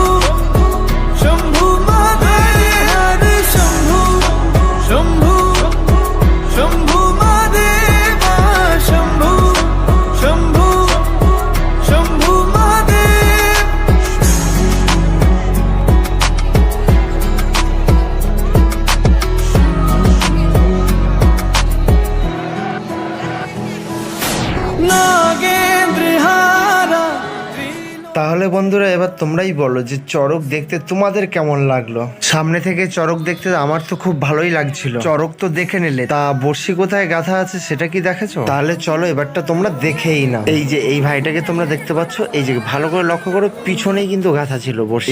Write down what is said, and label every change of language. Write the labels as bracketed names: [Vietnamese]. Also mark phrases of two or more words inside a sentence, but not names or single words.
[Sanskrit] शम्भु महादेव हरे शम्भु शम्भु शम्भु महादेवा शम्भु शम्भु शम्भु महादेव नागेन्द्रहारा [Bangla] তাহলে বন্ধুরা, এবার তোমরাই বলো যে চড়ক দেখতে তোমাদের কেমন লাগলো। সামনে থেকে চড়ক দেখতে আমার তো খুব ভালোই লাগছিল। চড়ক তো দেখে নিলে, তা বর্ষি কোথায় গাথা আছে সেটা কি দেখেছো? তাহলে চলো এবারটা তোমরা দেখেই না। এই যে এই ভাইটাকে তোমরা দেখতে পাচ্ছ, এই যে ভালো করে লক্ষ্য করো, পিছনেই কিন্তু গাথা ছিল বর্ষি।